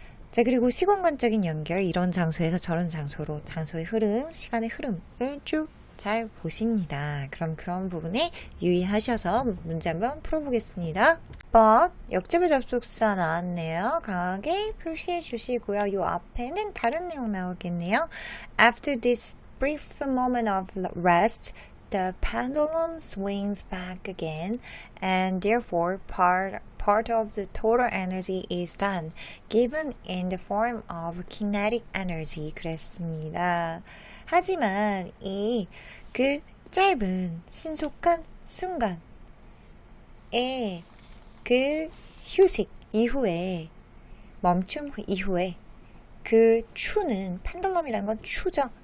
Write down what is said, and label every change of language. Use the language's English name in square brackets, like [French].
[Korean] 자, 그리고 시공간적인 연결, 이런 장소에서 저런 장소로 장소의 흐름, 시간의 흐름을 쭉 잘 보십니다. 그럼 그런 부분에 유의하셔서 문제 한번 풀어보겠습니다. but 역접의 접속사 나왔네요. 강하게 표시해 주시고요. 요 앞에는 다른 내용 나오겠네요. [English] After this brief moment of rest, the pendulum swings back again, and therefore part of the total energy is then given in the form of kinetic energy. [Korean] 그랬습니다. 하지만 그 짧은 신속한 순간의 그 휴식 이후에, 멈춤 이후에 그 추는, 펜들럼이라는 건 추죠.